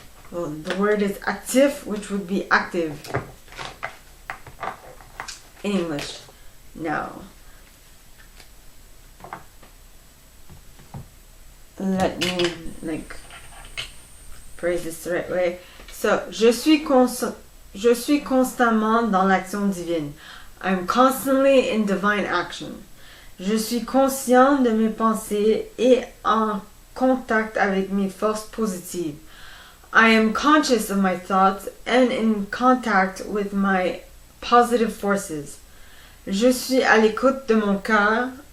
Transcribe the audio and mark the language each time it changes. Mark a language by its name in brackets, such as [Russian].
[English] Well, the word is active, which would be active in English. Now, let me phrase this the right way. [French] So, je suis constamment dans l'action divine. [English] I'm constantly in divine action. [French] Je suis conscient de mes pensées et en contact avec mes forces positives. [English] I am conscious of my thoughts and in contact with my positive forces. [French] Je suis à l'écoute de mon cœur.